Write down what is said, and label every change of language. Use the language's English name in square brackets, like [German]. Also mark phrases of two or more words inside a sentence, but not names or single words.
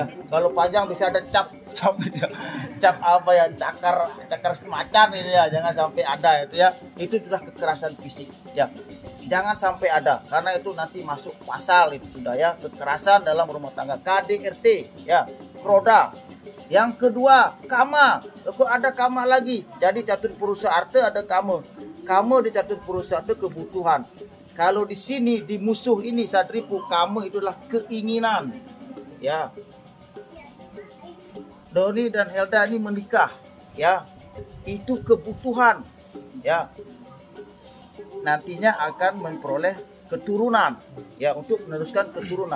[Indonesian] Kalau panjang bisa ada cap ya. Cap apa ya, cakar semacam ini ya, jangan sampai ada itu ya. Itu sudah kekerasan fisik ya, jangan sampai ada, karena itu nanti masuk pasal itu sudah ya, kekerasan dalam rumah tangga, KDRT ya, Kroda. Yang kedua, kama. Kok ada kama lagi? Jadi catur purusa arte ada kama. Kama di catur purusa arte kebutuhan. Kalau di sini di musuh ini Sadripu, kama itulah keinginan. Ya. Doni dan Helda ini menikah, ya. Itu kebutuhan. Ya. Nantinya akan memperoleh keturunan, ya, untuk meneruskan keturunan.